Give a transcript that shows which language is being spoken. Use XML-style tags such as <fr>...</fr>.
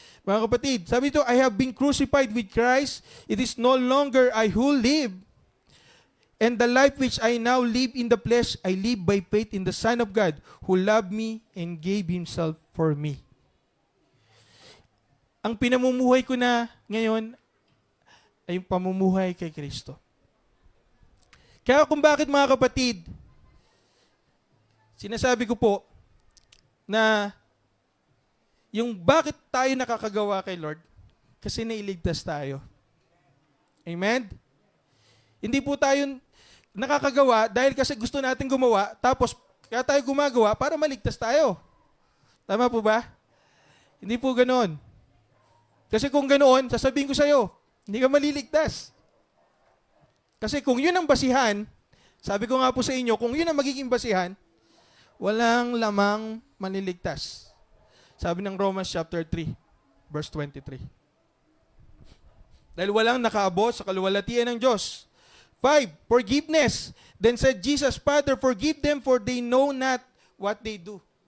<tl>Mga kapatid, sabi ito,</tl> <en>I have been crucified with Christ. It is no longer I who live, and the life which I now live in the flesh, I live by faith in the Son of God, who loved me and gave Himself for me.</en> <tl>Ang pinamumuhay ko na ngayon ay yung pamumuhay kay Kristo. Kaya kung bakit, mga kapatid, sinasabi ko po na yung bakit tayo nakakagawa kay Lord, kasi nailigtas tayo. Amen? Hindi po tayo nakakagawa dahil kasi gusto natin gumawa, tapos kaya tayo gumagawa para maligtas tayo. Tama po ba? Hindi po ganoon. Kasi kung ganoon, sasabihin ko sa'yo, hindi ka maliligtas. Kasi kung yun ang basihan, sabi ko nga po sa inyo, kung yun ang magiging basihan, walang lamang maliligtas. Sabi ng Romans chapter 3, verse 23. Dahil walang nakaabot sa kaluwalhatian ng Diyos.</tl> <en>5, forgiveness. Then said Jesus, Father, forgive them for they know not what they do.</en>